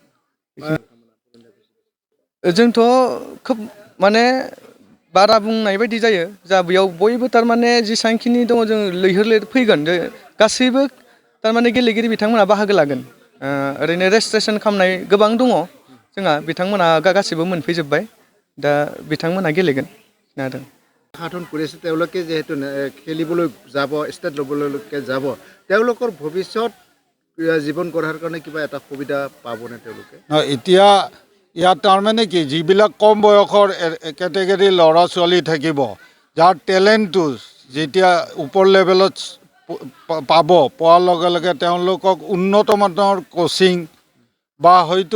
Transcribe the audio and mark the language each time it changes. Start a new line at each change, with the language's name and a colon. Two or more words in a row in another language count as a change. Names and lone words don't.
Bodo: जोंथ' खोब माने बारा बुंनाय बायदि जायो जा बेयाव बयबो थारमाने जेसांखिनि दङ जों लैहोर फैगोन गासैबो थारमाने गेलेगिरि बिथांमोना बाहागो लागोन ओरैनो रेजिस्ट्रेसन खालामनाय गोबां दङ जोंहा बिथांमोना गासिबो मोनफैजोब्बाय दा बिथांमोना गेलेगोন खोनादों
Assamese: সাধন কৰিছে তেওঁলোকে যেহেতু খেলিবলৈ যাব ষ্টেট লেভেললৈকে যাব তেওঁলোকৰ ভৱিষ্যত জীৱন গঢ়াৰ কাৰণে কিবা এটা সুবিধা পাবনে তেওঁলোকে এতিয়া ইয়াত তাৰমানে কি যিবিলাক কম বয়সৰ কেটেগৰী ল'ৰা ছোৱালী থাকিব যাৰ টেলেণ্টটো যেতিয়া ওপৰ লেভেলত পোৱাৰ লগে লগে তেওঁলোকক উন্নত মানৰ কোচিং বা হয়তো